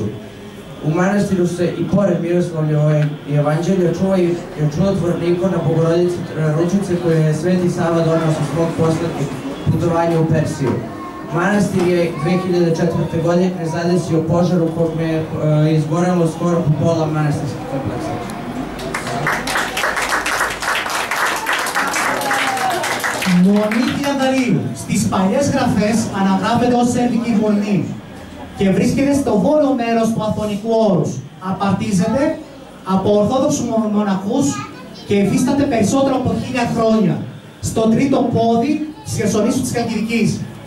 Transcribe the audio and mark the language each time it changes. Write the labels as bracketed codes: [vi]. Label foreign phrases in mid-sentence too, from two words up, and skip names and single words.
[sr] U manastiru se i pored Miroslavljevo evanđelja čuva i čudotvorna ikona Bogorodice Ručice koju je Sveti Sava donao sa svog poslednjeg putovanja u Persiju. Manastir je 2004. godine zadesio požar u kojem je izgorelo skoro po pola manastirskih kompleksa. [el] Μονή Διαδαρίου. Στις παλιές γραφές αναγράφεται ως σέρβικη μονή και βρίσκεται στο βόρειο μέρος του Αθωνικού όρους. Απαρτίζεται από ορθόδοξους μοναχούς και υφίσταται περισσότερο από 1000 χρόνια. Στο τρίτο πόδι της Χερσονήσου της Χαλκιδικής.